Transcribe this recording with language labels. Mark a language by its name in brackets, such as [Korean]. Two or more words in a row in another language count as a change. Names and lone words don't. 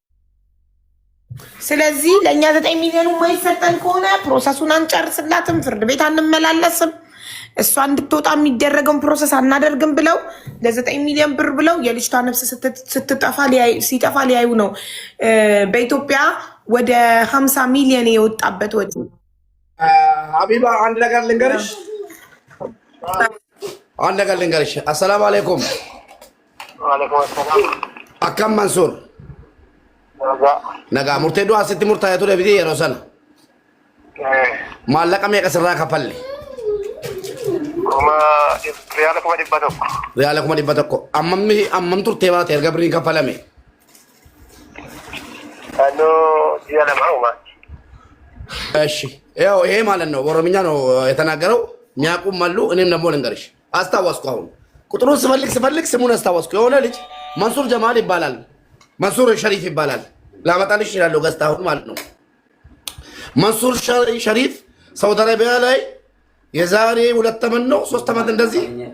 [Amharic] ስለዚህ ለእኛ 9 ሚሊዮኑ የማይሰጠን ከሆነ ፕሮሰሱን አንጨርስላትም፣ ፍርድ ቤት አንመላለስም፣ እሷ እንድትወጣ የሚደረገውን ፕሮሰስ አናደርግም ብለው ለ9 ሚሊዮን ብር ብለው የልጅቷ ነፍስ ሲጠፋ ሊያዩ ነው። በኢትዮጵያ ወደ 50 ሚሊዮን የወጣበት ወጪ። ሀቢባ አንድ ነገር ልንገርሽ። [Arabic] السلام عليكم። [Oromo] አካም መንሱር Nagaa murtee du'aa sitti murtaa'ee ture biti yeroo sana. Maallaqa meeqa sirraa kafalle? Riyaala 100. Riyaala 100. Ammam turtee baate erga birriin kafalame? ji'a lama. [Amharic] እሺ ያው ይሄ ማለት ነው በኦሮምኛ ነው የተናገረው። የሚያውቁም አሉ። እኔም ደግሞ ልንገርሽ አስታወስኩ። አሁን ቁጥሩን ስፈልግ ስሙን አስታወስኩ። የሆነ ልጅ መንሱር ጀማል ይባላል፣ መንሱር ሸሪፍ ይባላል። ላመጣልሽ እችላለሁ ገዝታ አሁን ማለት ነው። መንሱር ሸሪፍ ሳውዲ አረቢያ ላይ የዛሬ 2 ዓመት ነው 3 ዓመት እንደዚህ